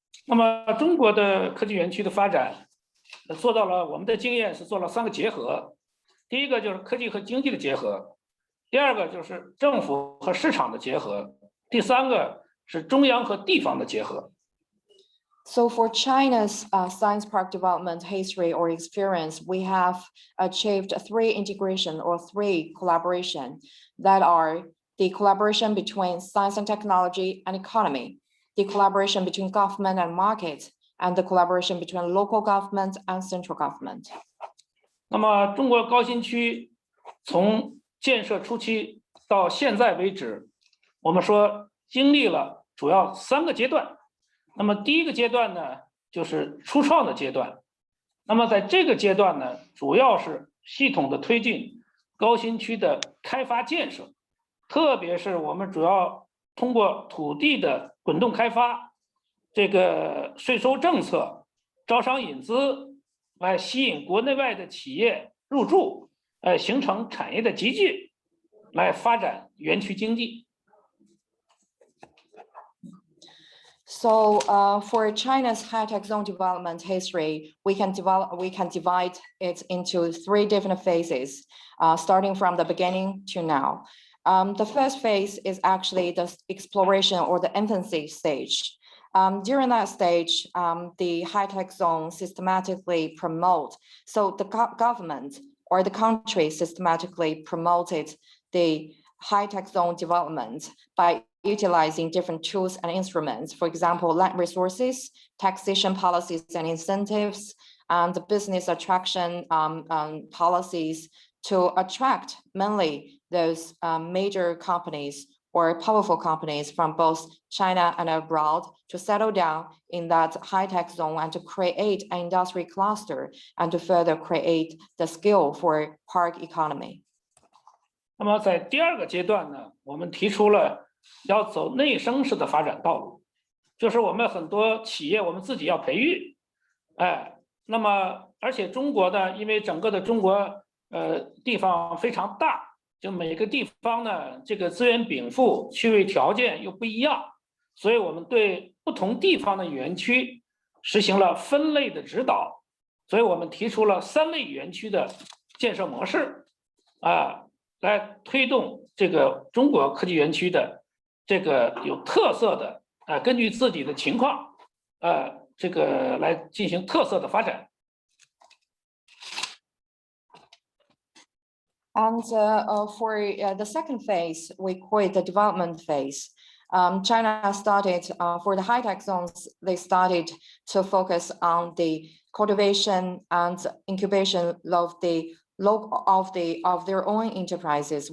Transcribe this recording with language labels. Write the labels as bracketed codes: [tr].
[zh] 那么中国的科技园区的发展做到了，我们的经验是做了3个结合。第一个就是科技和经济的结合，第二个就是政府和市场的结合，第三个是中央和地方的结合。 [en] So for China's science park development history or experience, we have achieved 3 integration or 3 collaboration that are the collaboration between science and technology and economy, the collaboration between government and market, and the collaboration between local government and central government. [zh] 那么中国高新区从建设初期到现在为止，我们说经历了主要3个阶段。那么第一个阶段呢，就是初创的阶段。那么在这个阶段呢，主要是系统的推进高新区的开发建设，特别是我们主要通过土地的滚动开发，这个税收政策、招商引资来吸引国内外的企业入驻，形成产业的集聚，来发展园区经济。 [en] So for China's high-tech zone development history, we can divide it into 3 different phases, starting from the beginning to now. The first phase is actually the exploration or the infancy stage. During that stage, the high-tech zone systematically promote. So the government or the country systematically promoted the high-tech zone development by utilizing different tools and instruments, for example, land resources, taxation policies and incentives, and the business attraction policies to attract mainly those major companies or powerful companies from both China and abroad to settle down in that high-tech zone and to create an industry cluster and to further create the skill for park economy. [zh] 那么在第2个阶段呢，我们提出了要走内生式的发展道路，就是我们很多企业我们自己要培育，那么而且中国呢，因为整个的中国地方非常大，就每个地方呢这个资源禀赋、区位条件又不一样，所以我们对不同地方的园区实行了分类的指导，所以我们提出了3类园区的建设模式，来推动这个中国科技园区的这个有特色的根据自己的情况这个来进行特色的发展。 [en] And for the second phase, we call it the development phase. China started for the high-tech zones. They started to focus on the cultivation and incubation of the of their own enterprises.